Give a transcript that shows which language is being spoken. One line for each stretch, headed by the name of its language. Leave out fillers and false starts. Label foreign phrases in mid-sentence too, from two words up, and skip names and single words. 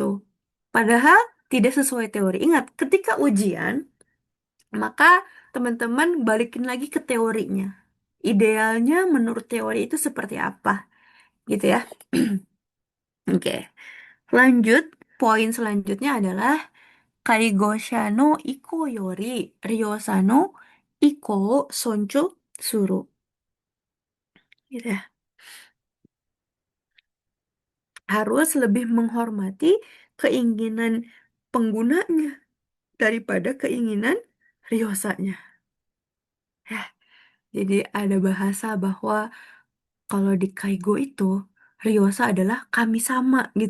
Indonesian: Padahal tidak sesuai teori. Ingat, ketika ujian, maka teman-teman balikin lagi ke teorinya. Idealnya menurut teori itu seperti apa, gitu ya. Oke, lanjut. Poin selanjutnya adalah
Japanese: 介護者の意向より利用者の意向尊重する.
Indonesian: Gitu ya. Harus lebih menghormati keinginan penggunanya daripada keinginan ryosanya. Ya, jadi ada bahasa bahwa kalau di Kaigo itu Ryosa adalah kami sama gitu.